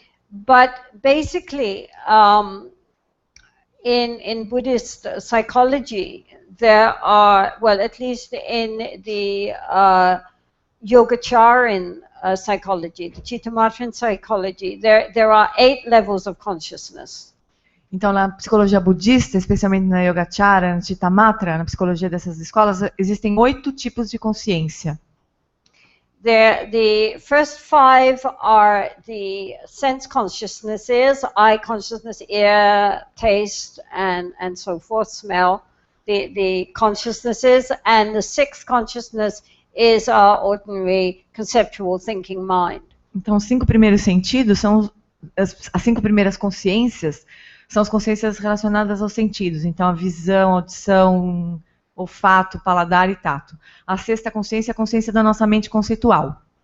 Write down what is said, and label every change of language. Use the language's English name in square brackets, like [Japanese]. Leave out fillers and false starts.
[English] But basically, in Buddhist psychology, there are, well, at least in the Yogacaran psychology, the Chittamatrin psychology, there are 8 levels of consciousness. [Portuguese] Então, na psicologia budista, especialmente na Yogacara, no Chittamatra, na psicologia dessas escolas, existem 8 tipos de consciência. [English] The first 5 are the sense consciousnesses, eye consciousness, ear, taste, and so forth, smell, the consciousnesses, and the 6th consciousness is our ordinary conceptual thinking mind. [Portuguese] Então, os 5 primeiros sentidos são as 5 primeiras consciências, são as consciências relacionadas aos sentidos. Então, a visão, audição, olfato, paladar e tato. A 6ª consciência é a consciência da nossa mente conceitual.